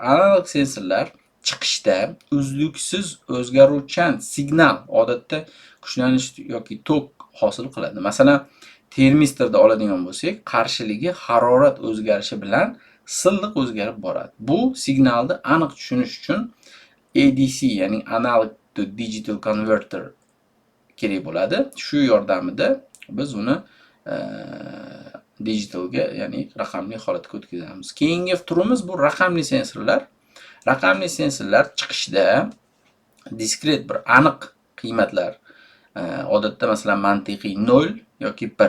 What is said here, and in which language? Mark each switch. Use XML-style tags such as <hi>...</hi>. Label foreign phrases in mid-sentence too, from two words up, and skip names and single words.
<uz>Analog sensorlar chiqishda uzluksiz o'zgaruvchan signal, odatda kuchlanish yoki tok hosil qiladi. Masalan, termistorda oladigan bo'lsak, qarshiligi harorat o'zgarishi bilan silliq o'zgarib boradi. Bu signalni aniq tushunish uchun ADC, ya'ni</uz> <en>analog to digital converter</en> <uz>kerak bo'ladi. Shu yordamida biz uni digitalga, ya'ni raqamli holatga o'tkazamiz. Keyingi turimiz bu raqamli sensorlar. Raqamli sensorlar chiqishda diskret bir aniq qiymatlar, odatda masalan mantiqiy 0 yoki 1.</uz>